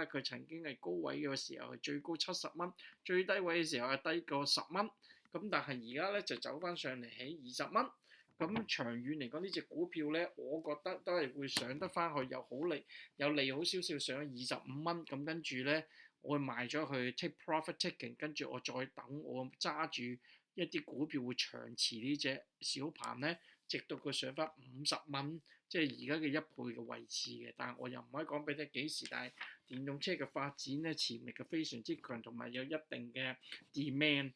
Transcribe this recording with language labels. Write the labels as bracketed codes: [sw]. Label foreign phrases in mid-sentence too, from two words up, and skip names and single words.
[yue] 佢曾經係高位嘅時候係最高70蚊，最低位嘅時候係低過10蚊。咁但係而家咧就走翻上嚟起20蚊。咁長遠嚟講呢隻股票咧，我覺得都係會上得翻去，有利好少少上25蚊。咁跟住咧，我會賣咗佢 [en] take profit taking， [yue] 跟住我再等我揸住一啲股票會長持呢隻小鵬咧，直到佢上翻50蚊，即係而家嘅1倍嘅位置嘅。但係我又唔可以講俾你幾時，但係電動車嘅發展咧潛力係非常之強，同埋有一定嘅 demand。